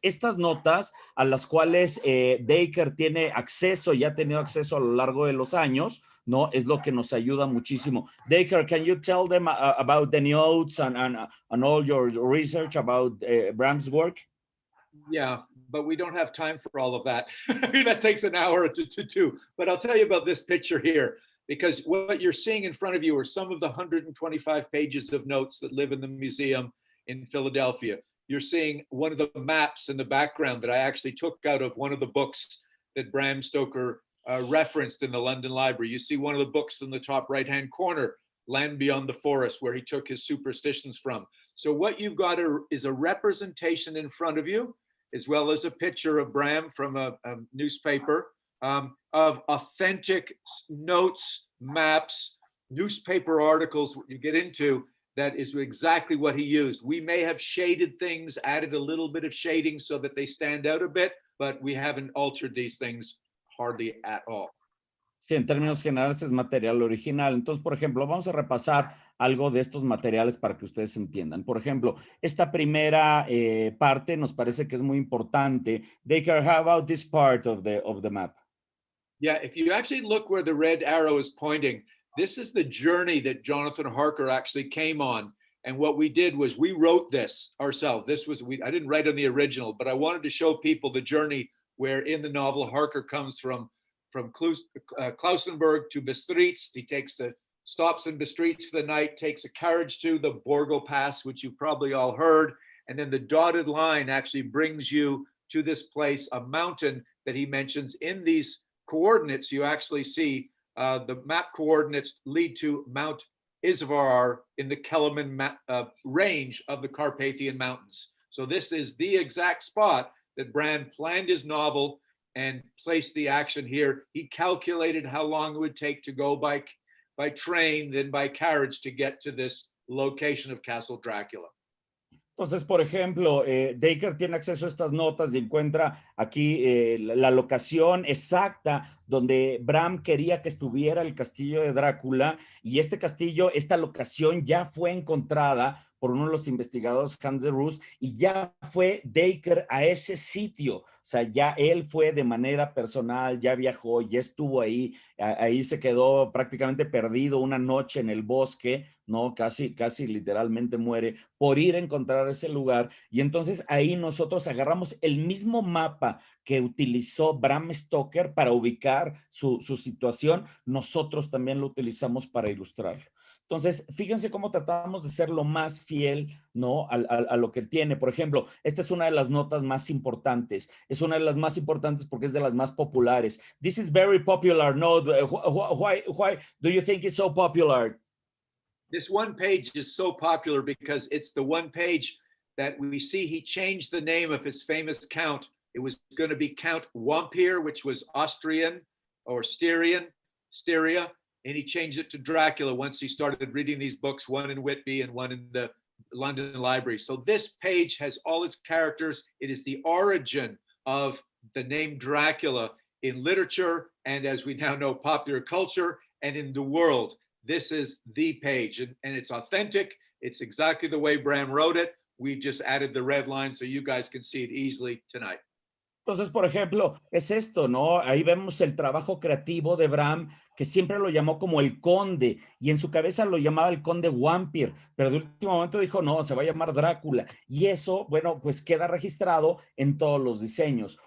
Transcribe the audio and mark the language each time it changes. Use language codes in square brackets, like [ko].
[es] Estas notas a las cuales Dacre tiene acceso y ha tenido acceso a lo largo de los años, ¿no? Es lo que nos ayuda muchísimo. [en] Dacre, can you tell them about the notes and all your research about Bram's work? Yeah, but we don't have time for all of that. That takes an hour to two. But I'll tell you about this picture here, because what you're seeing in front of you are some of the 125 pages of notes that live in the museum in Philadelphia. You're seeing one of the maps in the background that I actually took out of one of the books that Bram Stoker referenced in the London Library. You see one of the books in the top right-hand corner, Land Beyond the Forest, where he took his superstitions from. So what you've got is a representation in front of you, as well as a picture of Bram from a newspaper, of authentic notes, maps, newspaper articles you get into. That is exactly what he used. We may have shaded things, added a little bit of shading so that they stand out a bit, but we haven't altered these things hardly at all. [es] Sí, en términos generales es material original. Entonces, por ejemplo, vamos a repasar algo de estos materiales para que ustedes entiendan. Por ejemplo, esta primera parte nos parece que es muy importante. [en] Dacre, how about this part of the map? Yeah, if you actually look where the red arrow is pointing, this is the journey that Jonathan Harker actually came on. And what we did was we wrote this ourselves. I didn't write on the original, but I wanted to show people the journey where in the novel Harker comes from Klausenburg to Bistritz. He stops in Bistritz for the night, takes a carriage to the Borgo Pass, which you've probably all heard, and then the dotted line actually brings you to this place, a mountain that he mentions. In these coordinates, you actually see the map coordinates lead to Mount Isvar in the Kelemen range of the Carpathian Mountains. So this is the exact spot that Bram planned his novel and placed the action here. He calculated how long it would take to go by train, then by carriage to get to this location of Castle Dracula. [es] Entonces, por ejemplo, Dacre tiene acceso a estas notas y encuentra aquí la locación exacta donde Bram quería que estuviera el castillo de Drácula, y este castillo, esta locación ya fue encontrada por uno de los investigadores, Hans de Roos, y ya fue Dacre a ese sitio. O sea, ya él fue de manera personal, ya viajó, ya estuvo ahí, ahí se quedó prácticamente perdido una noche en el bosque, ¿no? Casi literalmente muere por ir a encontrar ese lugar. Y entonces ahí nosotros agarramos el mismo mapa que utilizó Bram Stoker para ubicar su situación, nosotros también lo utilizamos para ilustrarlo. Entonces, fíjense cómo tratamos de ser lo más fiel, ¿no? a lo que tiene. Por ejemplo, esta es una de las notas más importantes. Es una de las más importantes porque es de las más populares. [en] This is very popular. No, why do you think it's so popular? This one page is so popular because it's the one page that we see he changed the name of his famous count. It was going to be Count Wampir, which was Austrian or Styria, and he changed it to Dracula once he started reading these books, one in Whitby and one in the London Library. So this page has all its characters. It is the origin of the name Dracula in literature, and as we now know, popular culture, and in the world. This is the page, and it's authentic. It's exactly the way Bram wrote it. We just added the red line so you guys can see it easily tonight. [es] Entonces, por ejemplo, es esto, ¿no? Ahí vemos el trabajo creativo de Bram, que siempre lo llamó como el conde, y en su cabeza lo llamaba el conde Wampir, pero de último momento dijo, no, se va a llamar Drácula, y eso, bueno, pues queda registrado en todos los diseños.